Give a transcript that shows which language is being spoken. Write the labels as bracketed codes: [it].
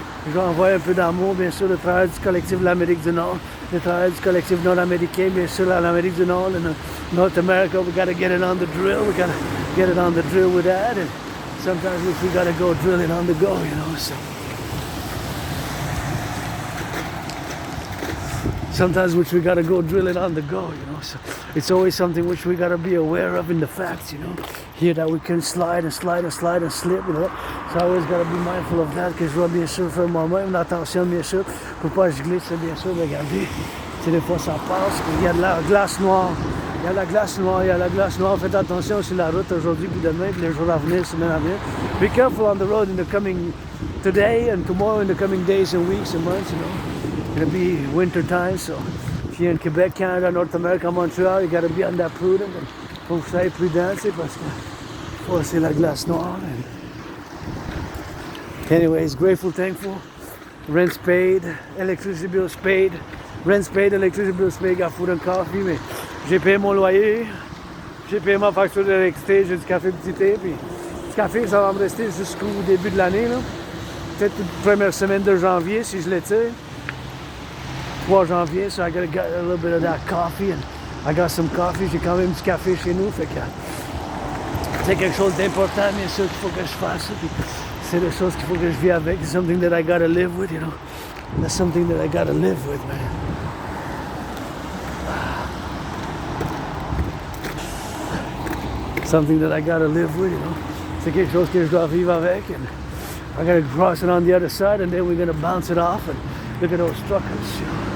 [fr] Je vais envoyer un peu d'amour, bien sûr, le travail du collectif de l'Amérique du Nord, le travail du collectif nord-américain, bien sûr, l'Amérique du Nord, [en] and North America. We got to get it on the drill. We got to get it on the drill with that. And sometimes we got to go drill it on the go, you know. So sometimes we got to go drill it on the go, you know. So it's always something which we gotta be aware of in the facts, you know. Here that we can slide and slide and slide and slip, you know. So I always gotta be mindful of that, [fr] que je dois bien sûr faire moi-même, attention bien sûr, pour pas que je glisse bien sûr, regardez. Tu sais, des fois ça passe, il y a de la glace noire. Il y a la glace noire, il y a la glace noire. Faites attention sur la route aujourd'hui, puis demain, puis les jours à venir, semaines à venir. [en] Be careful on the road in the coming, today and tomorrow, in the coming days and weeks and months, you know. It's gonna be winter time, so if you're in Quebec, Canada, North America, Montreal, you gotta be on that prudent. [fr] Faut que vous soyez prudent, tu sais, parce que c'est la glace noire. [en] Anyways, grateful, thankful. Rent's paid, electricity bills paid. Rent's paid, electricity bills paid, got food and coffee, [fr] mais j'ai payé mon loyer, j'ai payé ma facture d'électricité, j'ai du café petit thé, puis du café, ça va me rester jusqu'au début de l'année, là. Peut-être la première semaine de janvier, si je l'étire. 3 janvier, [en] so I gotta get a little bit of that coffee, and I got some coffee, [fr] j'ai quand même du café chez nous, fait que c'est quelque chose d'important, bien sûr, qu'il faut que je fasse, puis c'est des choses qu'il faut que je vis avec, [en] it's something that I gotta live with, you know. That's something that I gotta live with, man. Something that I gotta live with, you know. [fr] C'est quelque chose que je dois vivre avec, [en] and I gotta cross it on the other side, and then we're gonna bounce it off, and look at those truckers, you know.